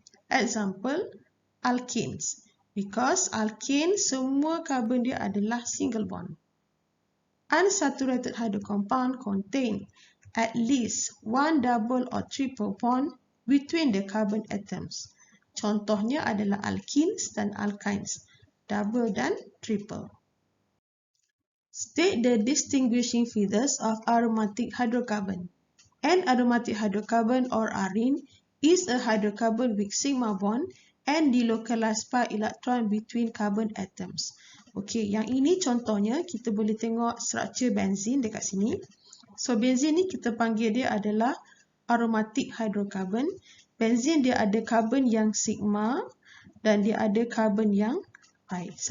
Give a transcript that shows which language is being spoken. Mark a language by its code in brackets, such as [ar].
[en] Example, alkenes. Because alkane, [ms] semua carbon dia adalah [en] single bond. Unsaturated hydrocompound contain at least one double or triple bond between the carbon atoms. [ms] Contohnya adalah alkenes dan alkynes, double dan triple. [en] State the distinguishing features of aromatic hydrocarbon. An aromatic hydrocarbon or arene is a hydrocarbon with sigma bond and delocalized pi electron between carbon atoms. [ms] Okey, yang ini contohnya kita boleh tengok struktur benzin dekat sini. So benzin ni kita panggil dia adalah aromatic hydrocarbon. Benzin dia ada karbon yang sigma dan dia ada karbon yang pi.